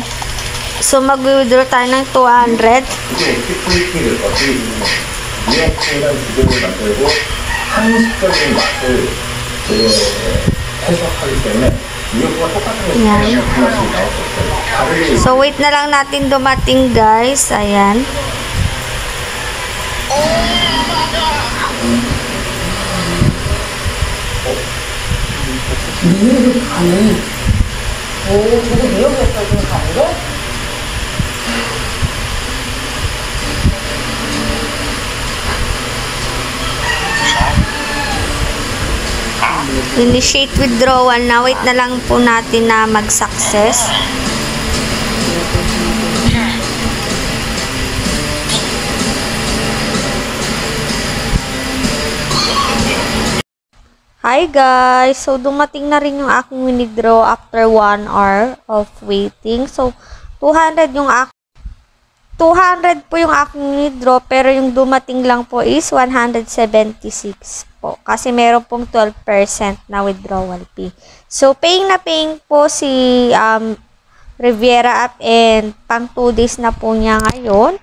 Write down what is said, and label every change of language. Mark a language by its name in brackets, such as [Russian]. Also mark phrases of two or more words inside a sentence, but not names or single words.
[Filipino] So mag-withdraw tayo ng 200. Yan. So wait na lang natin dumating guys. Ayan. [Korean] 미역이 가네. 오, 저거 미역이었어, 지금 가는 거? [English] Initiate withdrawal na. [Filipino] Wait na lang po natin na mag-success. [English] Hi guys! [Filipino] So dumating na rin yung aking withdraw [English] after 1 hour of waiting. [Filipino] So 200 po yung aking withdraw, pero yung dumating lang po is 176 po. Kasi meron pong 12% na [English] withdrawal fee. [Filipino] So paying na paying po si Riviera app, and pang 2 days na po niya ngayon.